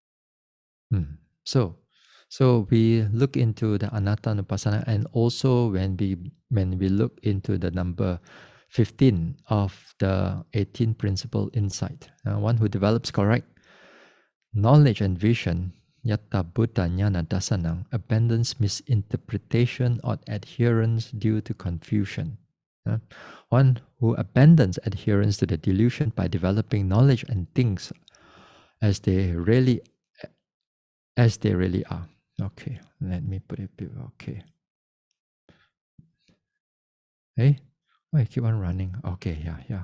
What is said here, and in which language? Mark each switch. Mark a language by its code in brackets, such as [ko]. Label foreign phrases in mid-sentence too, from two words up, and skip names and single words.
[en] So we look into the Anattānupassanā, and also when we look into the number 15 of the 18 principle insight, one who develops correct knowledge and vision, [pi] yatta buddha jnana dasanang, [en] abandons misinterpretation or adherence due to confusion. One who abandons adherence to the delusion by developing knowledge and things as they really are. Okay, let me put it. Okay. Hey, I keep on running. Okay, yeah.